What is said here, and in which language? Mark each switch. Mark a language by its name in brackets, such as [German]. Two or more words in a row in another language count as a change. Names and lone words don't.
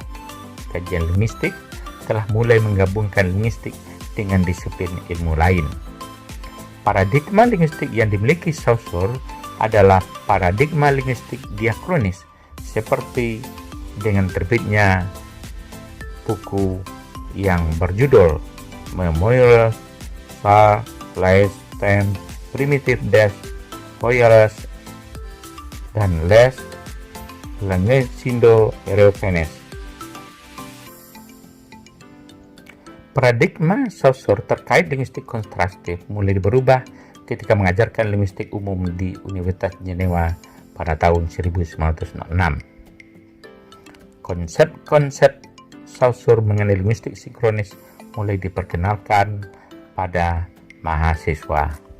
[Indonesian] Kajian linguistik telah mulai menggabungkan linguistik dengan disiplin ilmu lain. Paradigma linguistik yang dimiliki Saussure adalah paradigma linguistik diakronis, seperti dengan terbitnya buku yang berjudul Memoires sur les temps primitifs des voyageurs dan les langues indo-européennes. Paradigma Saussure terkait linguistik kontrastif mulai berubah ketika mengajarkan linguistik umum di Universitas Jenewa pada tahun 1906. Konsep-konsep Saussure mengenai linguistik sinkronis mulai diperkenalkan pada mahasiswa.